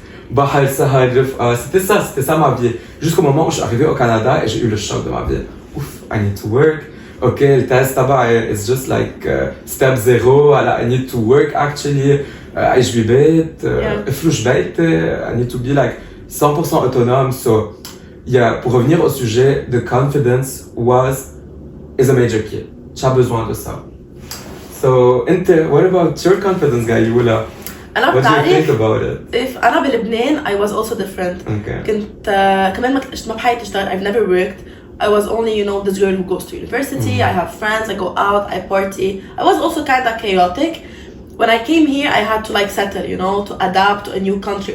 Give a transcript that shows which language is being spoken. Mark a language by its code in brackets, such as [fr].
[fr] Bahal Sahar, c'était ça ma vie. Jusqu'au moment où je suis arrivé au Canada et j'ai eu le choc de ma vie. [en] Ouf, I need to work. Okay, le test it's just like step 0. I need to work actually. عايش ببيت. فلوس بيت. I need to be like 100% autonome. So, pour revenir au sujet, the confidence is a major key. Tu as besoin de ça. So, what about your confidence, Gaelle? What do you think about it? If أنا بلبنان, I was also different. Okay. [ar] كنت كمان ما بحياتي اشتغل. [en] I've never worked. I was only, this girl who goes to university. I have friends. I go out. I party. I was also kind of chaotic. When I came here, I had to like settle, to adapt to a new country.